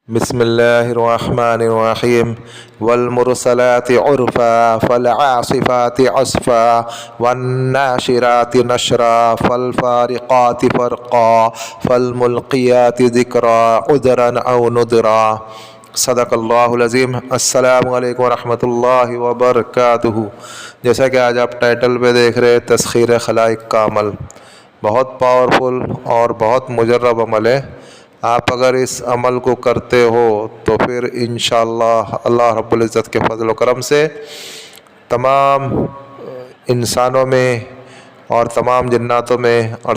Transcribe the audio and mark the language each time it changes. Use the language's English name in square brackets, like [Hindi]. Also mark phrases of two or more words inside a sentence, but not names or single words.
[Arabic] بسم الله الرحمن الرحيم والمرسلات عرفا فالعاصفات عصفا والناشرات نشرا فالفارقات فرقا فالملقيات ذكرا عذرا أو نذرا. صدق الله العظيم. السلام عليكم رحمة الله وبركاته. [Urdu] جیسا کہ آج آپ ٹائٹل پہ دیکھ رہے ہیں، تسخیر خلائق کا عمل بہت پاورفل اور بہت مجرب عمل ہے. آپ اگر اس عمل کو کرتے ہو تو پھر ان شاء اللہ [Arabic] الله رب العزت [Urdu] کے فضل و کرم سے تمام انسانوں میں اور تمام جناتوں میں اور